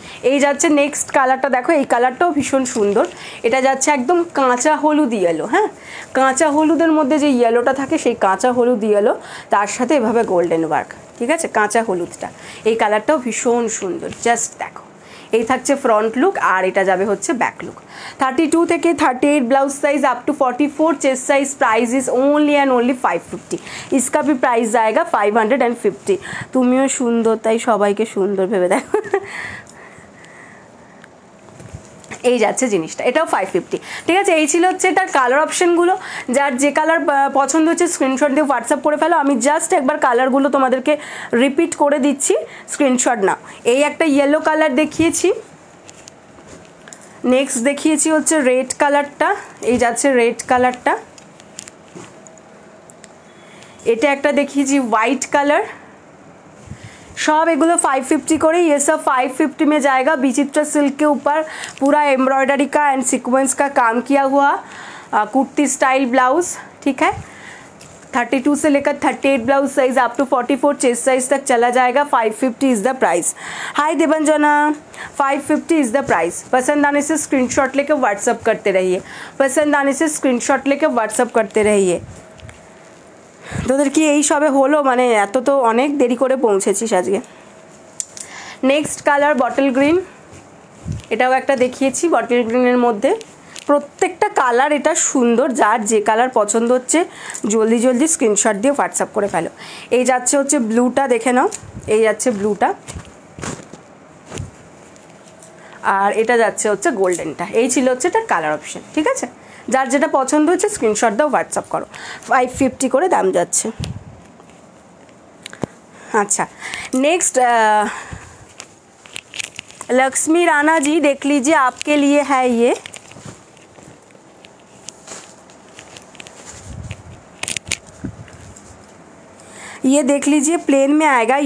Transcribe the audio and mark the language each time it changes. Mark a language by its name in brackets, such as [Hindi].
[Bangla] এই যাচ্ছে নেক্সট কালারটা, দেখো এই কালারটাও ভীষণ সুন্দর, এটা যাচ্ছে একদম কাঁচা হলুদ ইয়েলো। হ্যাঁ, কাঁচা হলুদের মধ্যে যে ইয়েলোটা থাকে সেই কাঁচা হলুদ ইয়েলো, তার সাথে এভাবে গোল্ডেন ওয়ার্ক, ঠিক আছে, কাঁচা হলুদটা। এই কালারটাও ভীষণ সুন্দর, জাস্ট দেখো। এই থাকছে ফ্রন্ট লুক, আর এটা যাবে হচ্ছে ব্যাক লুক। [English] 32 থেকে 38 blouse size up to 44 chest size. Price is only and only 550। [Hindi] इसका भी प्राइस जाएगा [English] 550। [Bangla] तुमिও সুন্দর তাই সবাইকে সুন্দর ভেবে দেখো। এই যাচ্ছে জিনিসটা, এটাও 550। ঠিক আছে, এই ছিল হচ্ছে এটার কালার অপশনগুলো। যার যে কালার পছন্দ হচ্ছে স্ক্রিনশট দিয়ে হোয়াটসঅ্যাপ করে ফেলো। আমি জাস্ট একবার কালারগুলো তোমাদেরকে রিপিট করে দিচ্ছি, স্ক্রিনশট নাও। এই একটা ইয়েলো কালার দেখিয়েছি, নেক্সট দেখিয়েছি হচ্ছে রেড কালারটা, এই যাচ্ছে রেড কালারটা। এটা একটা দেখিয়েছি হোয়াইট কালার। सब एगुलो 550 करे, [Hindi] ये सब 550 में जाएगा। विचित्रा सिल्क के ऊपर पूरा एम्ब्रॉयडरी का एंड सीक्वेंस का काम किया हुआ कुर्ती स्टाइल ब्लाउज। ठीक है, 32 से लेकर 38 blouse size up to 44 chest size तक चला जाएगा। [English] 550 is the price. Hi Devanjana, 550 is the price. [Hindi] पसंद आने से स्क्रीनशॉट लेकर व्हाट्सअप करते रहिए, पसंद आने से स्क्रीनशॉट लेकर व्हाट्सअप करते रहिए। [Bangla] তোদের কি এই সবে হলো, মানে এত তো অনেক দেরি করে পৌঁছেছিস আজকে। নেক্সট কালার বটল গ্রিন, এটাও একটা দেখিয়েছি বটল গ্রিনের মধ্যে। প্রত্যেকটা কালার এটা সুন্দর, যার যে কালার পছন্দ হচ্ছে জলদি জলদি স্ক্রিনশট দিয়ে হোয়াটসঅ্যাপ করে ফেলো। এই যাচ্ছে হচ্ছে ব্লুটা, দেখে নাও, এই যাচ্ছে ব্লুটা, আর এটা যাচ্ছে হচ্ছে গোল্ডেনটা। এই ছিল হচ্ছে এটার কালার অপশন। ঠিক আছে, যার যেটা পছন্দ হচ্ছে স্ক্রিনশট দাও, হোয়াটসঅ্যাপ করো। 550 করে দাম যাচ্ছে। [Hindi] अच्छा नेक्स्ट लक्ष्मी राणा जी, देख लीजिए आपके लिए है ये देख लीजिए, प्लेन में आएगा।